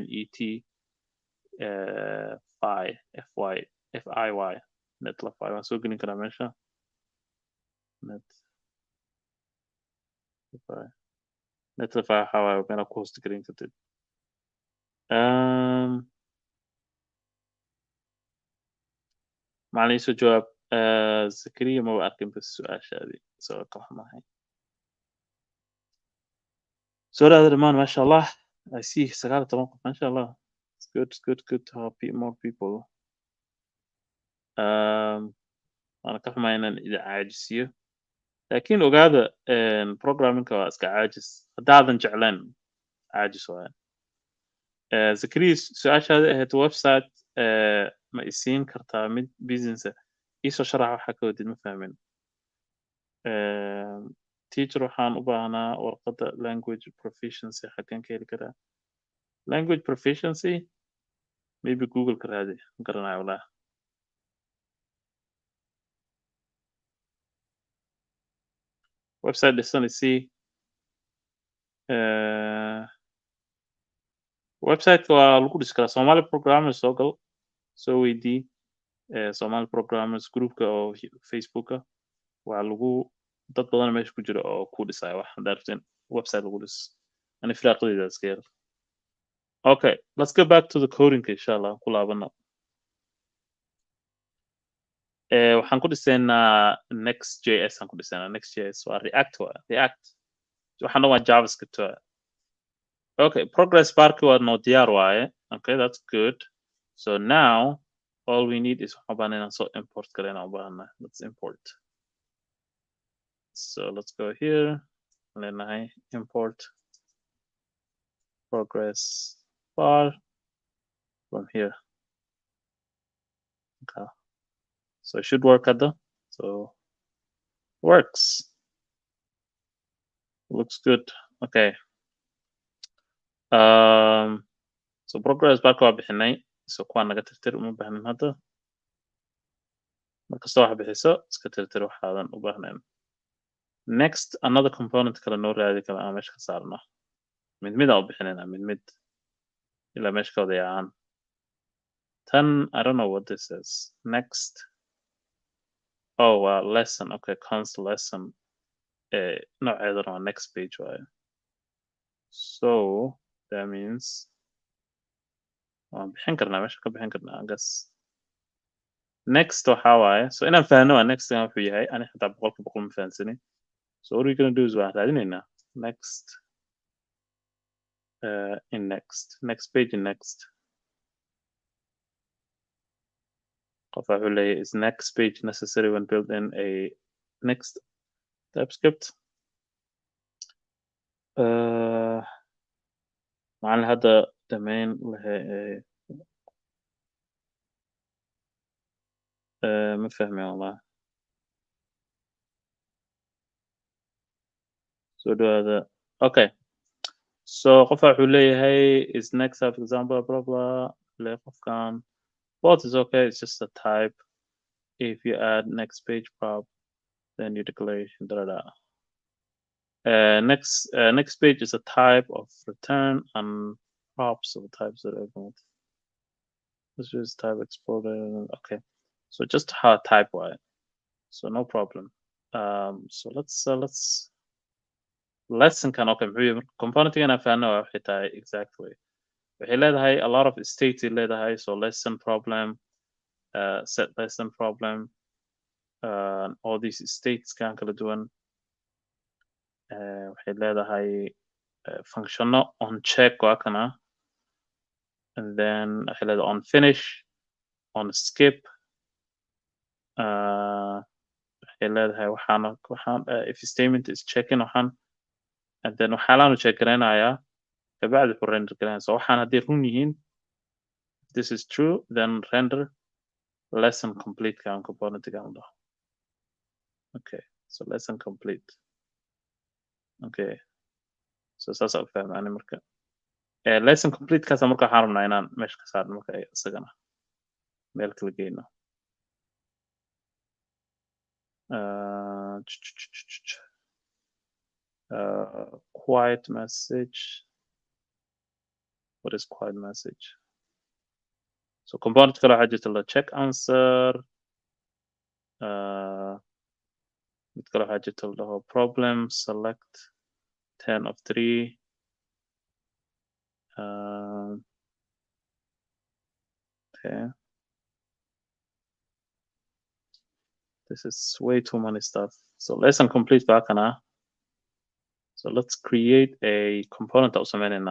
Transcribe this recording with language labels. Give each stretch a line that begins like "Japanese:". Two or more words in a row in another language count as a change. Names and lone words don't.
Somali: fiy netlify waan soo gelin karaa meesha netlify waxaa waaye meelaa ku host garin kartid macalin iisoo jawaab zakariya maba arkin bas su-aashaadii soo ka xumahay soo dhaada dhammaan maasha allah
English: I see
Somali: 19 qof maasha allah
English: it's good to have more people
Somali: waana ka xumaa inaan idin caajisiyo laakiin ogaada programmingka waa iska caajis haddaadan jecleen caajis waaya zakariya su-aashaada ahayd website ma isiin kartaa mid business iisoo sharax waxaa ka wadid ma fahmin teacher waxaan u baahnaa warqadda
English: language proficiency
Somali: xageen ka heli karaa
English: language proficiency
Somali: maybe google ka raadi ma garanayo walaa website dhisan isii websiteka waa lagu dhisi karaa
English: Somali programmers
Somali: soo gal soo weydii
English: Somali programmers
Somali: groupka oo Facebooka waa lagu dad badan meesha ku jira oo ku dhisaya wax daarteen website lagu dhis ani firaaqadeyda iska yar
English: okay let's go back to the coding
Somali: inshallah ku laabano waxaan ku dhisaynaa next.js aan ku dhisaynaa next.js waa react waxaana waa javascript okay progress barki waa noo diyaar waaye
English: okay that's good so now all we need is
Somali: waxaan baahnaa inaan soo import garayna u baahnaa
English: let's import so let's go here
Somali: leenahay
English: import progress bar from here. Okay. So it should work hadda. So works. Looks good. Okay.
Somali: So progress baa ka bixinay. So kuwaan naga tirtir uma baahnin hadda. Markasta wax bixiso iska tirtir waxaadan u baahnayn.
English: Next, another component
Somali: kale noo raadi kale aan meesha ka saarno. Mid aan u bixinayna mid ilaa meesha ka wada yaacaan. Tan,
English: I don't know what this is. Next. Oh, lesson. Okay, cons lesson.
Somali: Nooceedana waa next page waaye.
English: So that means
Somali: waan bixin karnaa meesha ka bixin karnaa
English: I guess.
Somali: Next waxaa waaye. So inaan fahanno waa next wuxuu yahay ani xitaa boqolkiiba boqol ma fahansanin.
English: So what we're gonna do is
Somali: waan raadinaynaa
English: next. In next page in next. Qof wuxuu leeyahay is next page necessary when building a next TypeScript.
Somali: macallin hadda domain ma fahmi wallah. So dhawaada. Okay.
English: So
Somali: qof wuxuu leeyahay
English: is next for example blah blah
Somali: le qofkan
English: both is okay, it's just a type. If you add next page prop then your declaration da da. Next page is a type of return and props of types that are going. This is type exported. Okay, so just hard type wide, so no problem. So let's lesson can okay component again I found out exactly.
Somali: Waxay leedahay
English: a lot of states leedahay, so lesson problem, set lesson problem, all these states
Somali: kan kala duwan. Waxay leedahay functiono
English: on check
Somali: waa kana,
English: and then
Somali: waxay leedahay
English: on finish, on skip,
Somali: waxay leedahay waxaan
English: if statement is checking
Somali: waxaan,
English: and then
Somali: waxaalaanu check garaynayaa kabacdi wuxuu render garaynaya. So waxaan hadday run yihiin,
English: if this is true then render lesson complete
Somali: kan component kan dhaho.
English: Okay, so lesson complete.
Somali: Okay, so saas aan u fahmaani marka.
English: Lesson complete
Somali: kaasa marka waxaan rabnaa inaan meesha ka saarno marka isagana meel kala geyno.
English: Quiet message. What is quiet message? So component
Somali: kale waxaa jirta la
English: check answer.
Somali: Mid kale waxaa jirta la dhaho
English: problem select 10 of 3. Okay. This is way too many stuff. So lesson complete
Somali: baa kana.
English: So let's create a component of sameynayna.